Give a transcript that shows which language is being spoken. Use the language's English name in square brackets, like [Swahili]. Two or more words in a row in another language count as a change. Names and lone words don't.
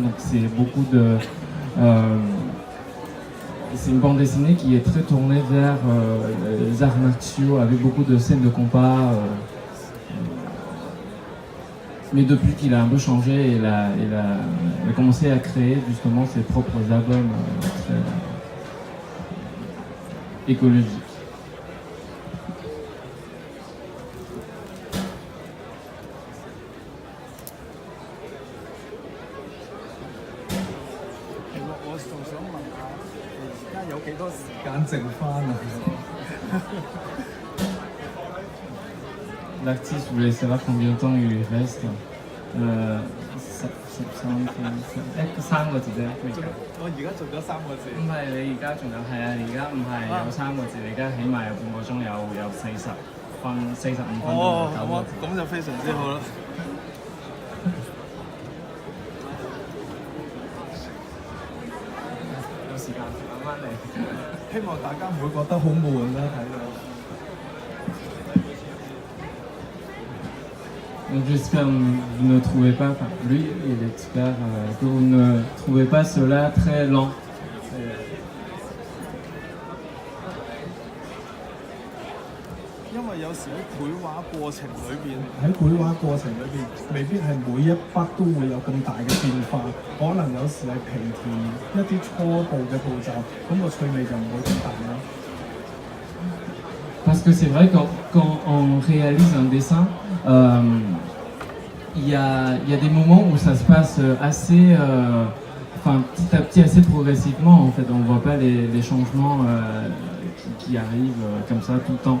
[French] Donc c'est c'est une bande dessinée qui est très tournée vers les arts martiaux, avec beaucoup de scènes de combat. Mais depuis qu'il a un peu changé, il a commencé à créer justement ses propres albums très écologiques. [Cantonese] 我仲想問下，而家有幾多時間剩翻啊？ [French] L'artiste voulait savoir combien de temps il lui reste. [Cantonese] 三個字啫。我而家做咗3個字。唔係你而家仲有係啊？而家唔係有3個字，你而家起碼有半個鐘，有45分鐘哦， 9個字。咁就非常之好啦。有時間慢慢嚟。希望大家唔會覺得好悶啦，睇到。 [French] Donc j'espère que vous ne trouvez pas, enfin lui il espère que vous ne trouvez pas cela très lent. [Cantonese] 因為有時喺繪畫過程裏邊，未必係每一筆都會有咁大嘅變化，可能有時係平填一啲初步嘅步驟，咁個趣味就唔會咁大啦。 [French] Parce que c'est vrai que quand on réalise un dessin, il y a des moments où ça se passe assez, petit à petit, assez progressivement. En fait, on ne voit pas les changements qui arrivent comme ça tout le temps.